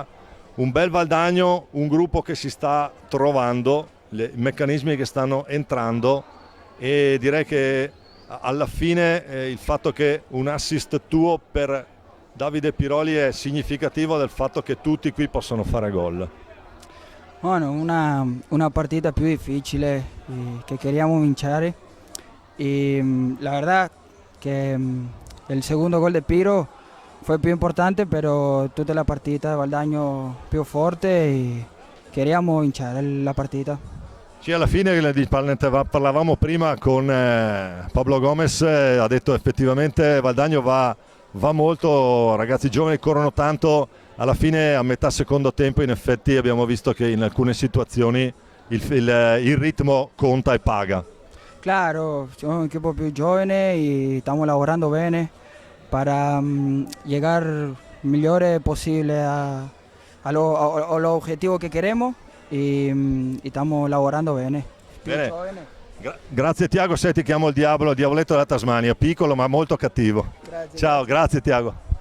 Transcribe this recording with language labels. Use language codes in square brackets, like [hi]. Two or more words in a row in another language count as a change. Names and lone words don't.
[it] Un bel Valdagno, un gruppo che si sta trovando, i meccanismi che stanno entrando, e direi che alla fine il fatto che un assist tuo per Davide Piroli è significativo del fatto che tutti qui possono fare gol. [es] Bueno, [it] una partita più difficile [es] que queríamos vincere y la verdad que el segundo gol de Piro fue [it] più importante, [es] pero [it] tutta la partita [es] de Valdaño [it] più forte [es] y queríamos [it] vincere la partita. Sì, alla fine parlavamo prima con Pablo Gomez, ha detto effettivamente Valdagno va molto, ragazzi giovani corrono tanto, alla fine a metà secondo tempo in effetti abbiamo visto che in alcune situazioni il ritmo conta e paga. [es] Claro, somos un equipo [it] più giovane [es] y estamos [it] lavorando bene [es] para llegar mejor posible a los objetivos que queremos y estamos [it] lavorando bene. Bene. Grazie Tiago, se ti chiamo il Diavoletto della Tasmania, piccolo ma molto cattivo. Grazie. Ciao, grazie Tiago.